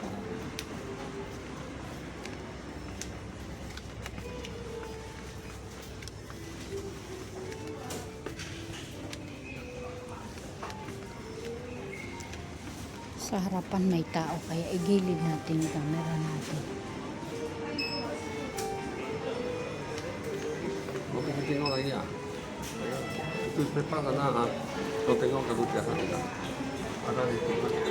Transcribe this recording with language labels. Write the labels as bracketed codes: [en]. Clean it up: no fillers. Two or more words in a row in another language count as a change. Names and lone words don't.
[tl] Sa harapan may tao, kaya igilid natin yung camera natin. [ms] Mau kita tengok lagi ya. Itu sepetak sana. Kau tengok kalau biasa tidak. Ada di situ.